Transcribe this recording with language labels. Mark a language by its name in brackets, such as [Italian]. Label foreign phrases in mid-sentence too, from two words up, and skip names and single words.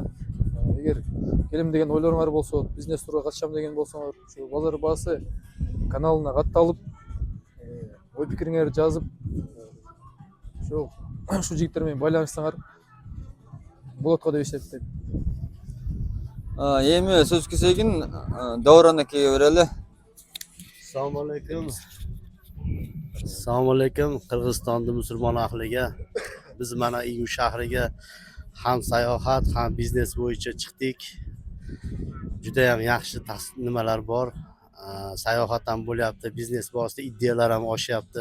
[Kyrgyz] Эгер келем деген ойлоруңар болсо, бизнес турга катышам деген болсоңор, ушу Базар Баасы каналына катталып, ой пикириңерди жазып, ушул жигиттер менен байланышсаңар болот го деп эсептейм. Эми сөз кезегин Дауран акеге берели. [Uzbek] Assalomu alaykum. Assalomu alaykum Qirg'izistonda musulmon ahliga. Biz mana Iyu shahriga ham sayohat, ham biznes bo'yicha chiqdik. Juda ham yaxshi nimalar bor. Sayohat ham bo'lyapti, biznes borasida iddialar ham oshyapti.